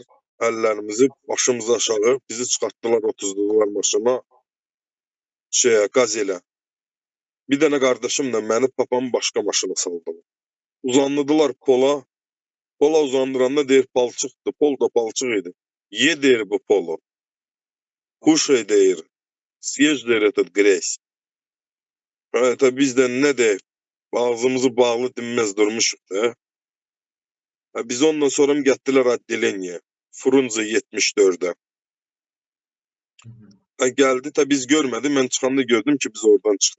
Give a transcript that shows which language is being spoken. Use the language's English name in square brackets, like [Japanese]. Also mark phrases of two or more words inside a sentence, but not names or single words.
[Azerbaijani] Əllərimizi başımıza aşağı. Bizi çıxartdılar, otuzdular maşına. Qazelə. Bir dənə qardaşımla məni papamı başqa maşına saldılar. Uzandılar pola. Pola uzandıranda deyir, palçıqdır. Pol da palçıq idi. Ye deyir bu polu. Kuşay deyir. [Russian] Съешь deyir, этот грязь. [Azerbaijani] Biz də nə deyir? Ağzımızı bağlı dinməz durmuşuq da. Biz ondan sonra getdilər addeleniyə. Frunze 74'də. Gəldi, biz görmədik. Mən çıxanda gördüm ki, biz oradan çıxdıq.